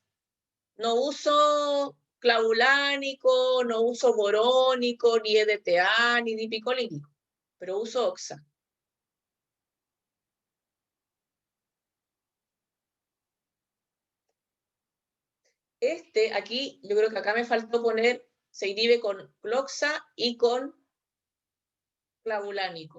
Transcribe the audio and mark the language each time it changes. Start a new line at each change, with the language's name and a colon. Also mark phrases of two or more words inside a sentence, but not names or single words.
Spanish: No uso clavulánico, no uso borónico, ni EDTA, ni dipicolínico, pero uso oxa. Aquí, yo creo que acá me faltó poner, se inhibe con cloxa y con clavulánico.